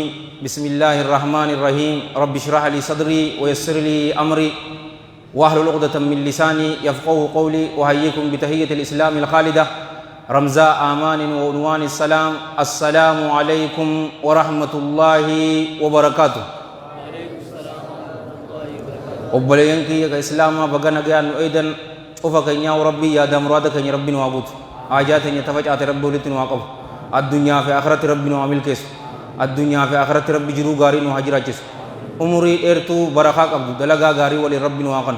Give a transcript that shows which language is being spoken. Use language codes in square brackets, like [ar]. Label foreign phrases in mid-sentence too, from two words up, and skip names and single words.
[ar] بسم الله الرحمن الرحيم. رب اشرح لي صدري ويسر لي أمري واحلل عقدة من لساني يفقهوا قولي. وهيكم بتحية الإسلام الخالدة رمزاء آمان وعنوان السلام. السلام عليكم ورحمة الله وبركاته. [om] obboleeyyan kiyya ka islaamaa baga nagayaan nu eedan ufa keenyaa rabbii yaada muraada keenya rabbi nu haa guutu. haajaa teenya tafacaate rabbi walitti nu haa qabu. addunyaa fi akhiratti rabbi nu haa milkeessu. addunyaa fi akhiratti rabbi jiruu gaarii nu haa jiraachisu. umurii dheertuu barakaa qabdu dalagaa gaarii waliin rabbi nu haa kanu.